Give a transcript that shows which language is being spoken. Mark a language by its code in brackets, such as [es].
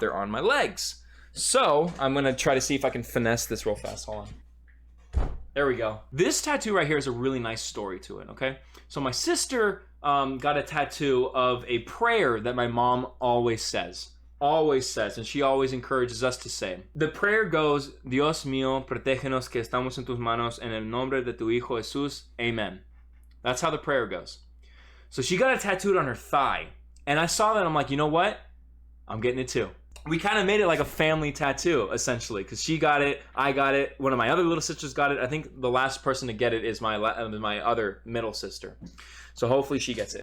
[en] They're on my legs. So I'm going to try to see if I can finesse this real fast. Hold on. There we go. This tattoo right here is a really nice story to it, okay? So my sister got a tattoo of a prayer that my mom always says, and she always encourages us to say. The prayer goes, [es] Dios mío, protégenos que estamos en tus manos, en el nombre de tu Hijo Jesús, amen. [en] That's how the prayer goes. So she got it tattooed on her thigh, and I saw that, I'm like, you know what? I'm getting it too. We kind of made it like a family tattoo, essentially, because she got it, I got it, one of my other little sisters got it. I think the last person to get it is my other middle sister. So hopefully she gets it.